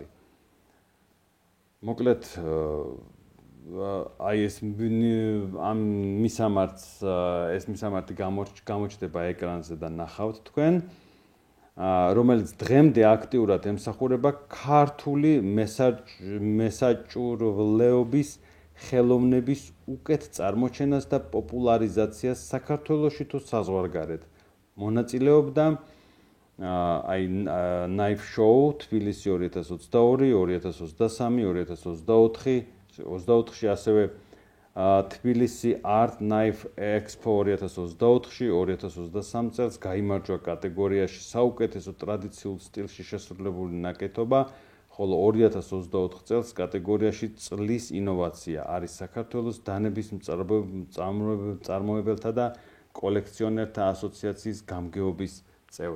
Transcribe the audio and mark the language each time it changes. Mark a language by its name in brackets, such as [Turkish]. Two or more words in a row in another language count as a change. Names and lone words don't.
[Georgian] მოკლედ აი ეს მისამართი გამოჩნდება ეკრანზე და ნახავთ თქვენ, რომელიც დღემდე აქტიურად ემსახურება ქართული მესაჭურვლეობის ხელოვნების უკეთ წარმოჩენას და პოპულარიზაციას საქართველოში თუ საზღვარგარეთ. მონაწილეობდა knife show თბილისი 2022, 2023, 2024-ში ასევე თბილისი Art Knife Expo 2024-ში, 2023 წელს გაიმარჯვა კატეგორიაში საუკეთესო ტრადიციულ სტილში შესრულებული ნაკეთობა, ხოლო 2024 წელს კატეგორიაში წლის ინოვაცია არის საქართველოს დანების მწარმოებელთა და კოლექციონერთა ასოციაციის გამგეობის წევრი.